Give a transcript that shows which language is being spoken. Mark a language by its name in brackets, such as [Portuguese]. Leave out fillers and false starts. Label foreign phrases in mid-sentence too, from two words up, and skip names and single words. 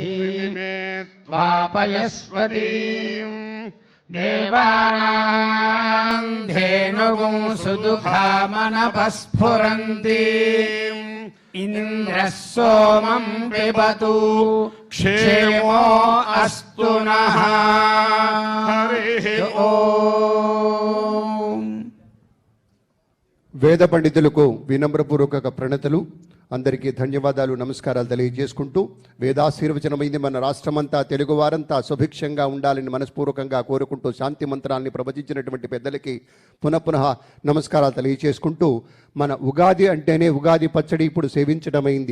[Sanskrit] वापयस्वतीं देवानां धेनुगुं सुदुःखामनपस्फुरन्ति इन्द्रः सोमं पिबतु क्षेमो अस्तु नः। हरिः ओम्। [Telugu] వేద పండితులకు వినమ్రపూర్వక ప్రణతులు. అందరికీ ధన్యవాదాలు, నమస్కారాలు తెలియజేసుకుంటూ వేదాశీర్వచనమైంది. మన రాష్ట్రమంతా, తెలుగు వారంతా సుభిక్షంగా ఉండాలని మనస్పూర్వకంగా కోరుకుంటూ శాంతి మంత్రాన్ని ప్రవచించినటువంటి పెద్దలకి పునః నమస్కారాలు తెలియజేసుకుంటూ, మన ఉగాది అంటేనే ఉగాది పచ్చడి ఇప్పుడు సేవించడమైంది.